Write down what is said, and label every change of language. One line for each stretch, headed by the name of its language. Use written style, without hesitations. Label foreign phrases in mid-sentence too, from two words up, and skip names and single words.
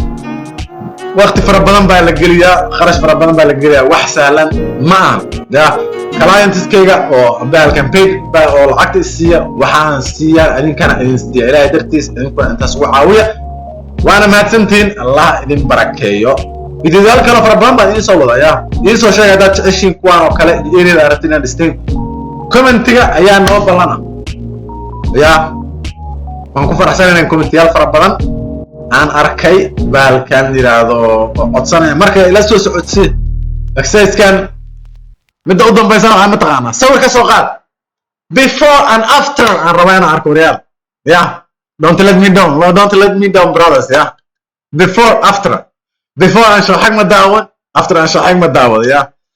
Somali: waqti fara badan baa la geliyaa kharash fara badan baa la geliyaa wax sahlan ma aha ya clientskayga oo bahalkan page baa oo lacagta isiiya waxaan siiyaa idinkana idin siiya ilaahay dartiis idinkuna intaas ugu caawiya waana mahadsantihiin allah idin barakeeyo fiidiyoyaal kale fara badan baa idiin soo wada ya idiin soo sheegay haddaad jeceshiin kuwaan oo kale iyo ereyada aragti inaad dhisteen commentiga ayaa noo ballana ya waan ku faraxsanahay inaan commentiyaal fara badan aan arkay bahalkan yiraahdo codsanaya marka ila soo socodsii exercise-kan midda u dambaysa waxaan mataqaanaa sawir ka soo qaad
English: before and after
Somali: aan rabaa inaan arko real ya
English: don't let me down brothers
Somali: ya before aan soo xag ma daawan after aan soo xag ma daawado ya